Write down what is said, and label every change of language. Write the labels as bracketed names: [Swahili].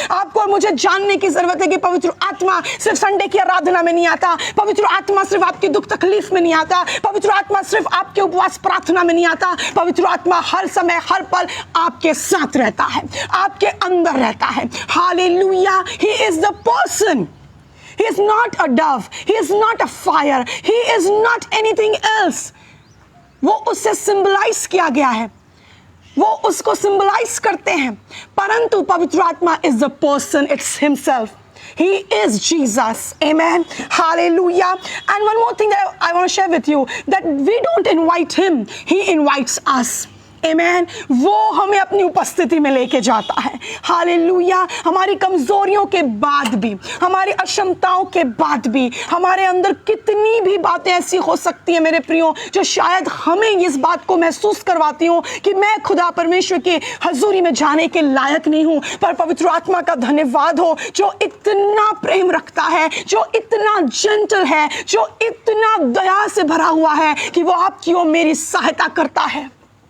[Hindi] आपको और मुझे जानने की जरूरत है कि पवित्र आत्मा सिर्फ संडे की आराधना में नहीं आता, पवित्र आत्मा सिर्फ आपकी दुख तकलीफ में नहीं आता, पवित्र आत्मा सिर्फ आपके उपवास प्रार्थना में नहीं आता, पवित्र आत्मा हर समय हर पल आपके साथ रहता है, आपके अंदर रहता है। Hallelujah. [English] He is the person, he is not a dove, he is not a fire, he is not anything else। [Hindi] वो उससे सिंबलाइज किया गया है, वो उसको सिंबलाइज करते हैं, परंतु पवित्र आत्मा [English] is the person, it's himself। He is Jesus, amen, hallelujah। And one more thing that I want to share with you, that we don't invite him, he invites us, [Hindi] आमेन। वो हमें अपनी उपस्थिति में लेके जाता है। हालेलुया। हमारी कमजोरियों के बाद भी, हमारी अक्षमताओं के बाद भी, हमारे अंदर कितनी भी बातें ऐसी हो सकती हैं मेरे प्रियो जो शायद हमें इस बात को महसूस करवाती हूँ कि मैं खुदा परमेश्वर के हजूरी में जाने के लायक नहीं हूँ, पर पवित्र आत्मा का धन्यवाद हो जो इतना प्रेम रखता है, जो इतना जेंटल है, जो इतना दया से भरा हुआ है कि वो आपकी और मेरी सहायता करता है।